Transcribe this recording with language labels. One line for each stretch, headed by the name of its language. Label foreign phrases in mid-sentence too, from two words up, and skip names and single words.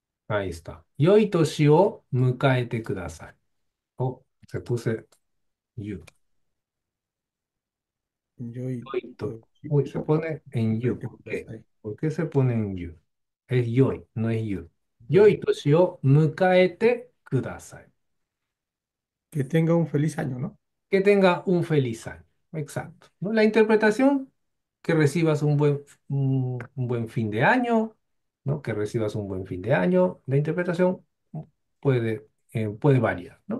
Spanish: Ahí está.
Japanese: 良いお年を迎えてください.
Spanish: Oh, se puse you. Yo y
Japanese: よいと. Toshio,
Spanish: Uy, se pone en you. cállate, ¿Por qué? Kudasai. ¿Por qué se pone en you? Es yoi, no es you. Yo-
Japanese: 良いお年を迎えてください.
Spanish: Que tenga un feliz año, ¿no? Que tenga un feliz año. Exacto. ¿No? La interpretación, que recibas un buen fin de año, ¿no? Que recibas un buen fin de año. La interpretación puede variar, ¿no?